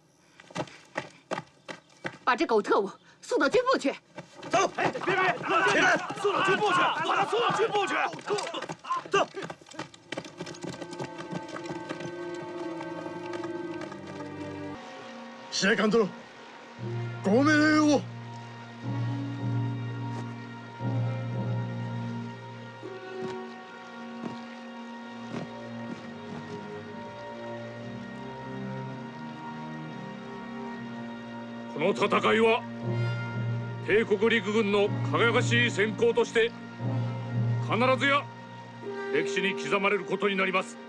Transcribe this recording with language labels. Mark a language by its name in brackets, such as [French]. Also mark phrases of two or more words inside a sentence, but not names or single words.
[Chinese] 把这狗特务送到军部去。走！哎，别，起来，送到军部去，把他送到军部去。 [Japanese] 走。司令官殿、ご命令を。この戦いは帝国陸軍の輝かしい戦功として必ずや歴史に刻まれることになります。